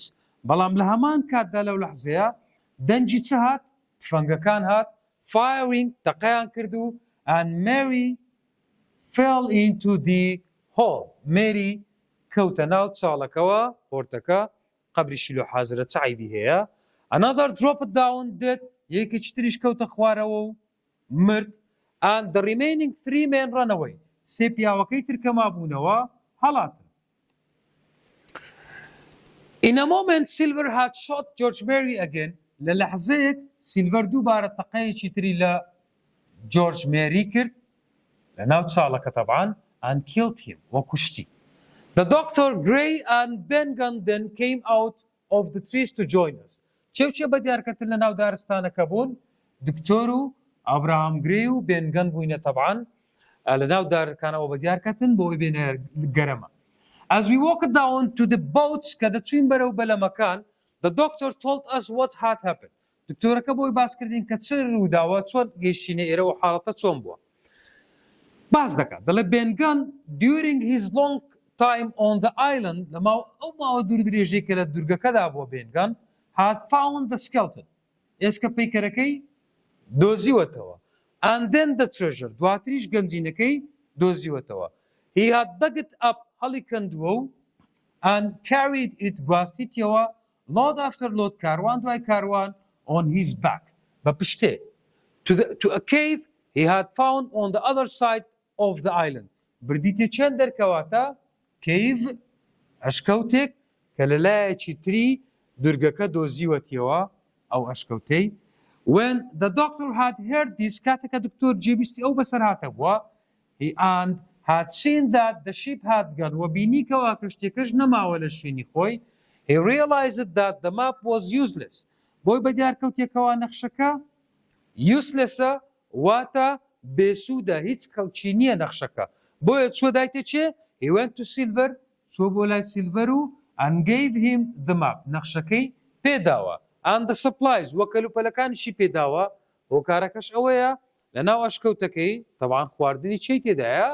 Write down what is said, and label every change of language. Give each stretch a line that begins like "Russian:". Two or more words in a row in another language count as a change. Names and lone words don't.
Central Kurdish: بەڵام لە هەمان کاتدا لەو لەحزەیە دەنجی چ هات؟ تفەنگەکان هات.
English: Firing
Central Kurdish: تەقەیان کرد و
English: and Mary fell into the hole.
Central Kurdish: Mary کەوتە ناو چاڵەکەوە پۆرتەکە قەبریشی لۆ حازرە چ عیبی هەیە.
English: Another dropped down dead.
Central Kurdish: یەکێکی تریش کەوتە خوارەوە و مرد.
English: And the remaining 3 men ran away.
Central Kurdish: سێ پیاوەکەی تر کە مابوونەوە هەڵاتن.
English: In a moment Silver had shot George Mary again.
Central Kurdish: لە لەحزەیەک سیلڤەر دووبارە تەقەیەکی تری لە جۆرج مێری کرد لە ناو چاڵەکە تەبعاً
English: and killed him
Central Kurdish: وەکوشتی.
English: The doctor, Gray and Bengun then came out of the trees to join us.
Central Kurdish: چێ بە دیارکردن لە ناو دارستانەکە بوون؟ دکتۆر و ئابراهام گرێ و بێنگەن بووینە تەبعاً لە ناو دارەکانەوە بە دیارکردن بۆ ئەوی بێنە گەرەمە.
English: As we walked down to the boats
Central Kurdish: کە دەچوین بەرەو بەلەمەکان
English: the doctor told us what had happened.
Central Kurdish: دکتۆرەکە بۆی باسکردین کە چ ڕووداوە چۆن گەیشتینە ئێرە و حاڵەتە چۆن بووە. باس دەکات دەڵێ بێنگەن
English: during his long time on the island
Central Kurdish: لەما ئەو ماوە دوور درێژەی کە لە دورگەکەدا بووە بێنگەن
English: had found the skeleton.
Central Kurdish: ئێسکە پەیکەرەکەی دۆزیوەتەوە.
English: And then the treasure.
Central Kurdish: دواتریش گەنجینەکەی دۆزیوەتەوە.
English: He had dug it up
Central Kurdish: هەڵی کەندووە و
English: and carried it گواستیتەوە load after load
Central Kurdish: کاروان دوای کاروان
English: on his back
Central Kurdish: بە پشتێ
English: to a cave he had found on the other side of the island.
Central Kurdish: بردیتێ چەند دەرکەواتە cave ئەشکەوتێک کە لە لایەکی تری دورگەکە دۆزیوەتیەوە ئەو ئەشکەوتەی.
English: When the doctor had heard this
Central Kurdish: کاتێکە دکتۆر جێبیستی ئەو بەسەر هاتە بووە
English: he and had seen that the ship had gone
Central Kurdish: و بینیکەوە کەشتێکەش نەماوە لە شوێنی خۆی
English: he realized that the map was useless.
Central Kurdish: بۆی بە دیارکەوتێکەوە نەخشەکە uselessە واتە بێسوودە هیچ کەڵکی نییە نەخشەکە. بۆیە چوە دایتە چێ؟
English: he went to Silver
Central Kurdish: چوە بۆ لای سیلڤەر و
English: and gave him the map
Central Kurdish: نەخشەکەی پێداوە
English: and the supplies
Central Kurdish: وە کەلوپەلەکانیشی پێداوە بۆ کارەکەش ئەوەیە لە ناو ئەشکەوتەکەی تەبعاً خواردنی چی تێدایە؟